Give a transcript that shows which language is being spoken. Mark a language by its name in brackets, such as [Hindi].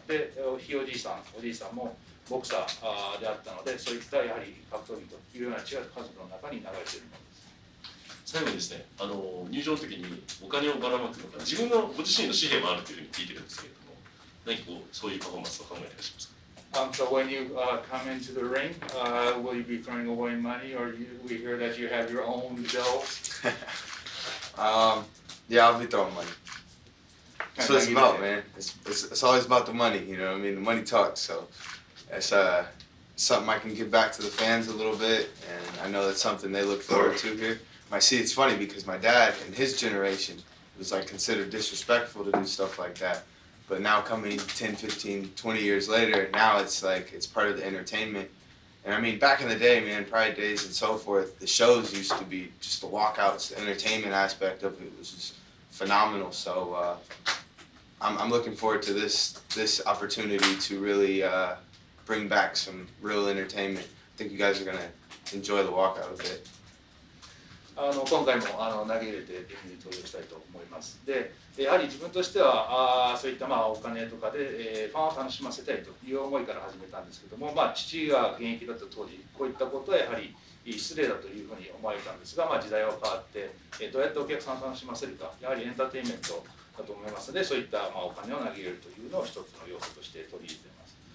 [Japanese] で、ひいおじいさん、おじいさんもボクサーであったので、そういったやはり格闘技というような違う家族の中に流れているものです。最後にですね、入場の時にお金をばらまくのか、ご自身の紙幣もあるというふうに聞いてるんですけれども、何かそういうパフォーマンスを考えていらっしゃいますか [English] ？So when you come into the ring, will you be throwing away money, or we hear that you have your own bills? Yeah, I'll be throwing money. That's what it's about, man. It's always about the money, The money talks. So it's something I can give back to the fans a little bit, and I know that's something they look forward to here. It's funny because my dad and his generation was considered disrespectful to do stuff like that. But now coming 10, 15, 20 years later, now it's part of the entertainment. And back in the day, man, Pride Days and so forth, the shows used to be just the walkouts, the entertainment aspect of it was just phenomenal. So I'm looking forward to this opportunity to really bring back some real entertainment. I think you guys are going to enjoy the walkout a bit. [Japanese] 今回も投げ入れてリングに登場したいと思います。で、やはり自分としてはそういったお金とかでファンを楽しませたいという思いから始めたんですけども、父が現役だった当時、こういったことはやはり失礼だというふうに思われたんですが、時代は変わって、どうやってお客さんを楽しませるか、やはりエンターテインメントだと思いますので、そういったお金を投げ入れるというのを一つの要素として取り入れています。